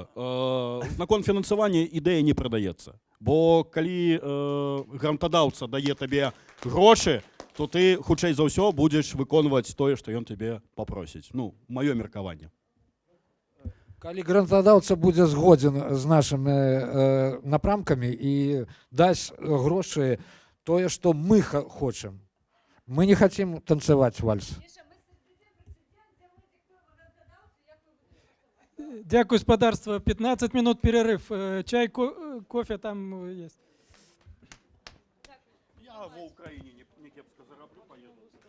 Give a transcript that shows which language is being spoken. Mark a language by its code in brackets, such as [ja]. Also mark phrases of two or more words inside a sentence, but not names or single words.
[be] Наконт фінансавання ідэя не прадаецца. Бо калі грантадаўца дае табе грошы, то ты хутчэй за ўсё будзеш выконваць тое, што ён табе папросіць. Маё меркаванне. Калі грантадаўца будзе згодзін з нашымі напрамкамі і дасць грошы тое, што мы хочам. [ru] Мы не хотим танцевать вальс. [uk] Дякую, господарство. [ru] 15 минут перерыв. Чай, кофе там есть. [uk] Я в Україні не кепсько зароблю, поїду.